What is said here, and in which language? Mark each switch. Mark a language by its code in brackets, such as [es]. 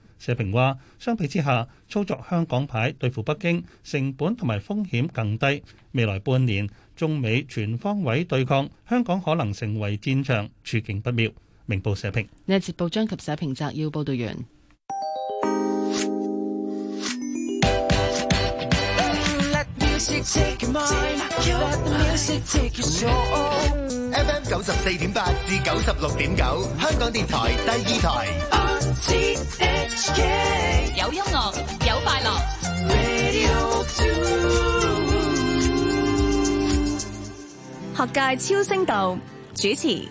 [zh] 社评说，相比之下，操作香港牌对付北京成本和风险更低，未来半年中美全方位对抗，香港可能成为战场，处境不妙。明报社评。这节报章及社评摘要报道完。 [en] music take your mind, you let the music take your soul. [zh] FM 九十四点八至九十六点九，香港电台第二台。 [en] RTHK [zh] 有音乐，有快乐。 [en] Radio [zh] 学界超声道。主持